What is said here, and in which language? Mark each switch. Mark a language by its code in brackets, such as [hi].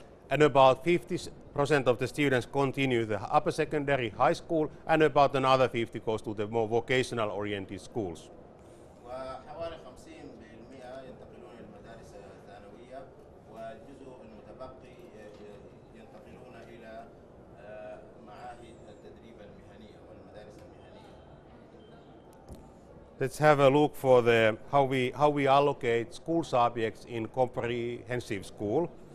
[en] And about 50% of the students continue the upper secondary high school, and about another 50 goes to the more vocational oriented schools. [ar] وحوالي 50% ينتقلون إلى المدارس الثانوية، والجزء المتبقي ينتقلون إلى معاهد التدريب المهنية والمدارس المهنية. [en] Let's have a look for the how we allocate school subjects in comprehensive school.